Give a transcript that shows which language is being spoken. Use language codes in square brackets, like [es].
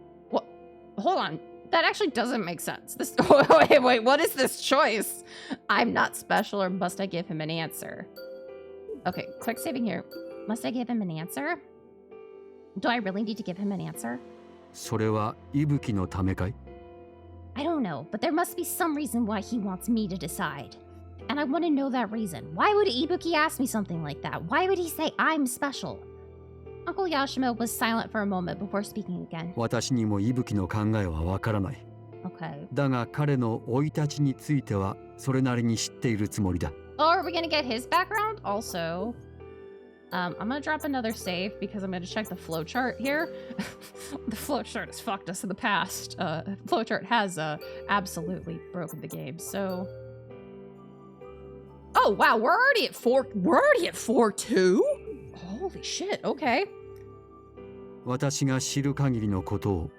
[en] What? Hold on. That actually doesn't make sense. This. Wait. What is this choice? I'm not special, or must I give him an answer? Okay, quick saving here. Must I give him an answer? Do I really need to give him an answer? [ja] それは伊吹のためかい？ [en] I don't know, but there must be some reason why he wants me to decide. And I want to know that reason. Why would Ibuki ask me something like that? Why would he say I'm special? Uncle Yashima was silent for a moment before speaking again. [ja] 私にも伊吹の考えはわからない。 [en] Okay. [ja] だが彼の生い立ちについてはそれなりに知っているつもりだ。 [en] Oh, are we gonna get his background? Also, I'm gonna drop another save because I'm gonna check the flowchart here. The flowchart has fucked us in the past. Flowchart has absolutely broken the game. So, oh wow, we're already at 4-2. Holy shit. Okay. [ja] 私が知る限りのことを